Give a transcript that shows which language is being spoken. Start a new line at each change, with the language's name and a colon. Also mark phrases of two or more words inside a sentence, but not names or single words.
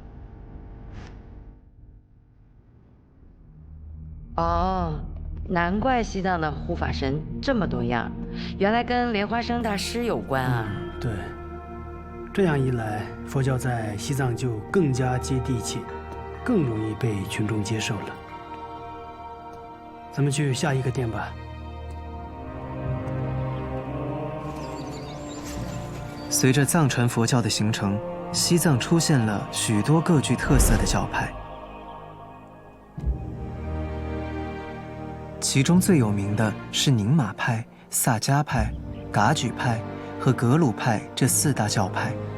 Chinese: 哦，難怪西藏的護法神這麼多樣，原來跟蓮花生大師有關啊。對， 這樣一來，佛教在西藏就更加接地氣，更容易被群众接受了。咱们去下一个殿吧。随着藏传佛教的形成，西藏出现了许多各具特色的教派，其中最有名的是宁玛派、萨迦派、噶举派和格鲁派这4大教派。